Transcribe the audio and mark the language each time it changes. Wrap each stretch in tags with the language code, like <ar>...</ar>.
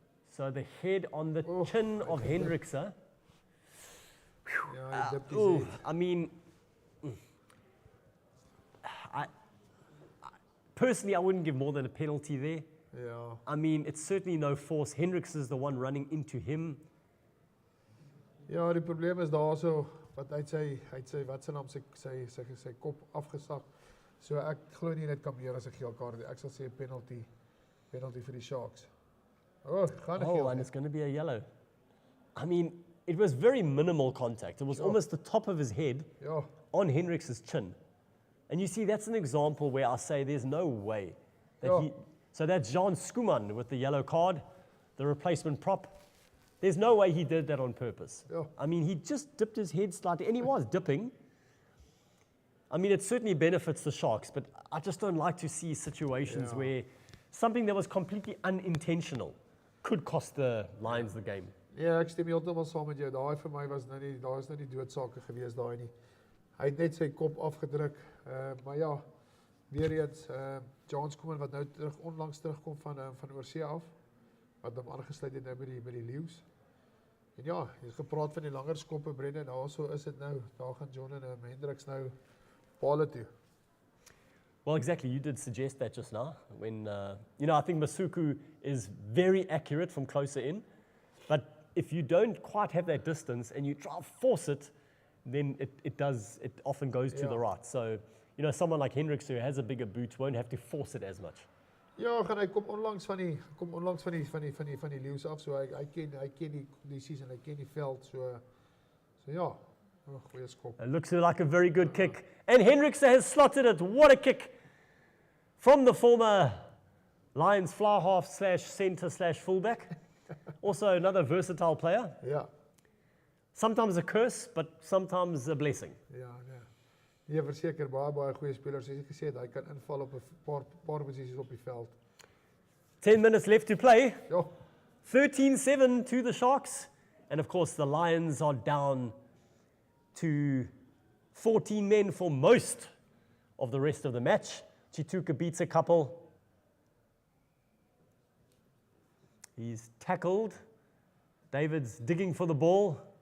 <en>So the head on the chin of Hendrickson.</en> <af>Ja, hy dip die head.</af> <en>I mean, personally, I wouldn't give more than a penalty there.</en> <af>Ja.</af> <en>I mean, it's certainly no force. Hendrickson is the one running into him.</en> <af>Ja, die probleem is daarso wat hy sê wat se naam sy kop afgesak. So ek glo nie dit kan meer as 'n geel kaart nie. Ek sal sê 'n penalty vir die Sharks. Gaan 'n geel.</af> <en>And it's going to be a yellow. I mean, it was very minimal contact. It was almost the top of his head on Hendrickson's chin. And you see, that's an example where I say there's no way that so that's Jean Skuman with the yellow card, the replacement prop. There's no way he did that on purpose. I mean, he just dipped his head slightly, and he was dipping. I mean, it certainly benefits the Sharks, but I just don't like to see situations where something that was completely unintentional could cost the Lions the game.</en> <af>Ja, ek stem heeltemal saam met jou. Daai vir my was nou nie, daar is nou nie doodsake gewees daai nie. Hy het net sy kop afgedruk. Maar ja, weer eens John Skuman wat nou onlangs terugkom van oorsee af, wat hom aangesluit het nou by die Leeu's. En ja, jy het gepraat van die langer skoppe, Brendan, daarso is dit nou. Daar gaan John en Hendricks nou paal toe.</af> <en>Well, exactly. You did suggest that just now. When I think Masuku is very accurate from closer in, but if you don't quite have that distance and you try to force it, then it often goes to the right. So, someone like Hendricks who has a bigger boot won't have to force it as much.</en> <af>Ja, hy kom onlangs van die Leeu's af, so hy ken die season, hy ken die veld, so ja, goeie skop.</af> <en>It looks like a very good kick. And Hendrickson has slotted it. What a kick from the former Lions fly half / center / fullback. Also another versatile player.</en> <af>Ja.</af> <en>Sometimes a curse, but sometimes a blessing.</en> <af>Ja, nee. Nee, verseker baie goeie spelers. Soos ek gesê het, hy kan inval op 'n paar posisies op die veld.</af> <en>10 minutes left to play.</en> <af>Ja.</af> <en>13-7 to the Sharks. And of course, the Lions are down to 14 men for most of the rest of the match. Chituka beats a couple. He's tackled. David's digging for the ball.</en>